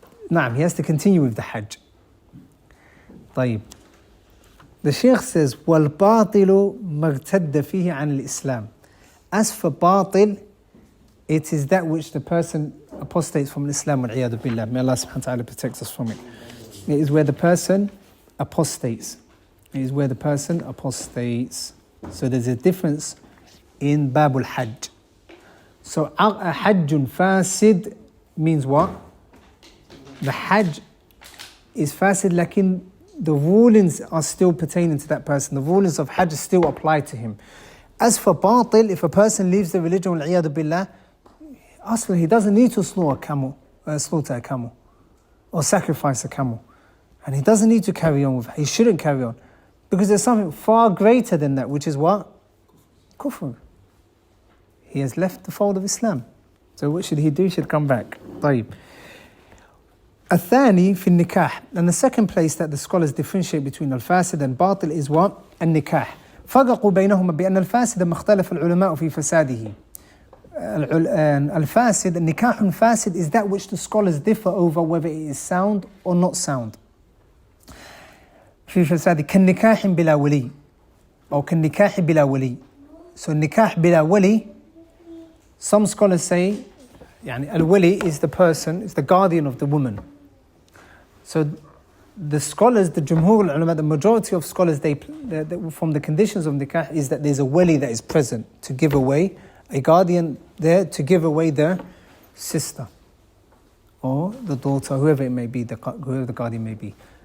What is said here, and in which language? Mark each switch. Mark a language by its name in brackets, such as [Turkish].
[English] نعم, he has to continue with the Hajj. [Arabic] طيب. [English] The Shaykh says, [Arabic] وَالْبَاطِلُ مَغْتَدَّ فِيهِ عَنِ الْإِسْلَامِ. [English] As for batil, it is that which the person apostates from Islam, [Arabic] وَالْعِيَاذُ بِاللَّهِ. [English] May Allah subhanahu wa ta'ala protect us from it. It is where the person apostates. It is where the person apostates. So there's a difference in Babul Hajj. So Hajjun Fasid means what? The Hajj is Fasid, lakin the rulings are still pertaining to that person. The rulings of Hajj still apply to him. As for batil, if a person leaves the religion, wal-'iyadu billah, actually he doesn't need to slaughter a camel or sacrifice a camel. And he doesn't need to carry on with it. He shouldn't carry on. Because there's something far greater than that, which is what? Kufr. he has left the fold of Islam. So what should he do? He should come back. [Arabic] طيب. الثاني في النكاح. [English] And the second place that the scholars differentiate between الفاسد and باطل is what? [Arabic] النكاح. فرقوا بينهما بأن الفاسد ما اختلف العلماء في فساده. [English] الفاسد, [Arabic] النكاح فاسد [English] is that which the scholars differ over whether it is sound or not sound. [Arabic] في فساده كالنكاح بلا ولي أو كالنكاح بلا ولي. [English] So nikah bila wali, some scholars say يعني al-wali is the person, is the guardian of the woman. So the scholars, the jumhur al-ulama, the majority of scholars, they from the conditions of nikah is that there's a wali that is present to give away, a guardian there to give away the sister or the daughter, whoever it may be, whoever the guardian may be.